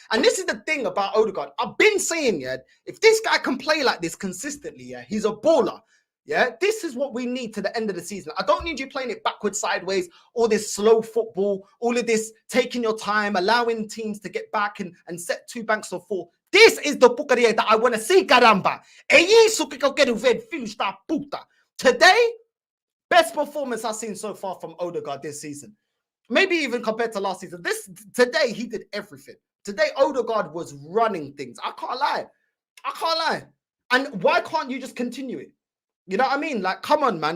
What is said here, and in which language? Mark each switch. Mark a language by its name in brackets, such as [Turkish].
[English] And this is the thing about Odegaard. I've been saying, yeah, if this guy can play like this consistently, yeah, he's a baller. Yeah, this is what we need to the end of the season. I don't need you playing it backwards, sideways, all this slow football, all of this taking your time, allowing teams to get back and set 2 banks of 4. This is the porcaria that I want to see, caramba. [Portuguese] É isso que eu quero ver, filhos da puta. [English] Today, best performance I've seen so far from Odegaard this season. Maybe even compared to last season. Today, he did everything. Today, Odegaard was running things. I can't lie. And why can't you just continue it? You know what I mean? Like, come on, man.